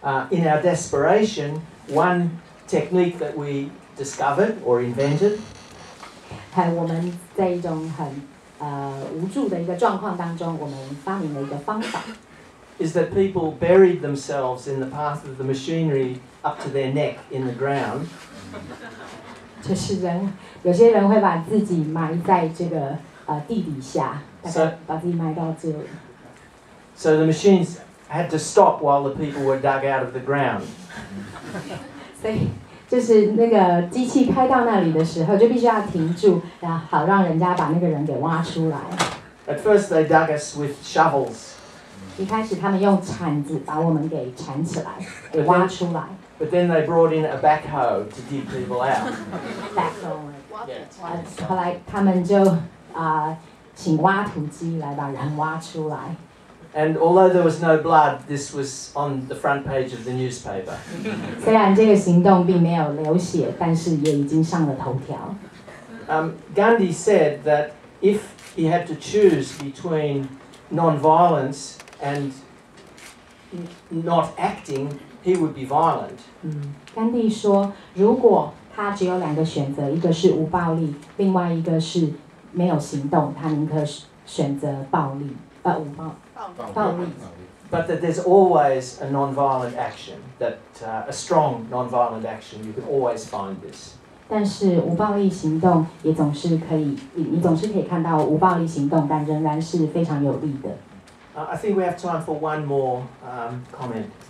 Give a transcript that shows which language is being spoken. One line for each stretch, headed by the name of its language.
English: In our desperation, one technique that we discovered or invented.
Chinese: 我们在一种很无助的一个状况当中，我们发明了一个方法。
English: Is that people buried themselves in the path of the machinery up to their neck in the ground.
Chinese: 就是有些人会把自己埋在这个地底下，大概把自己埋到这里。
English: So the machines had to stop while the people were dug out of the ground.
Chinese: 所以就是那个机器开到那里的时候，就必须要停住，然后好让人家把那个人给挖出来。
English: At first they dug us with shovels.
Chinese: 一开始他们用铲子把我们给铲起来，给挖出来。
English: But then they brought in a backhoe to dig people out. backhoe。
Chinese: 后来他们就请挖土机来把人挖出来。
English: And although there was no blood, this was on the front page of the newspaper.
Chinese: 虽然这个行动并没有流血，但是也已经上了头条。
English: Gandhi said that if he had to choose between non-violence and not acting, he would be violent.
Chinese: 甘地说，如果他只有两个选择，一个是无暴力，另外一个是没有行动，他宁可选择暴力，无暴力。
English: But that there's always a non-violent action, that a strong non-violent action, you can always find this.
Chinese: 但是无暴力行动也总是可以，你总是可以看到无暴力行动，但仍然是非常有利的。
English: I think we have time for one more comment.